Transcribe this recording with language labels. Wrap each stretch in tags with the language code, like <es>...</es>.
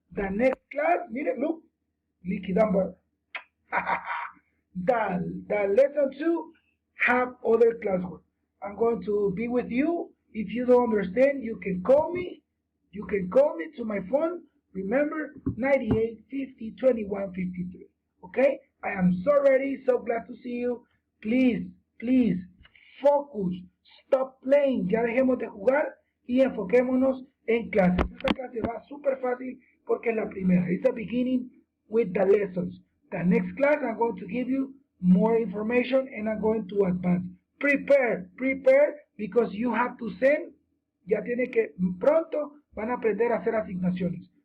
<en>The next class, mire, look, leaky number. The lesson 2 have other classwork. I'm going to be with you. If you don't understand, you can call me. You can call me to my phone. Remember, 98 50 21 53. Okay? I am so ready, so glad to see you. Please, focus. Stop playing.</en> <es>Ya dejemos de jugar y enfoquémonos en clases. Esta clase va súper fácil porque es la primera.</es> <en>It's the beginning with the lessons. The next class, I'm going to give you more information and I'm going to advance. Prepare because you have to send.</en> <es>Ya tiene que, pronto van a aprender a hacer asignaciones.</es>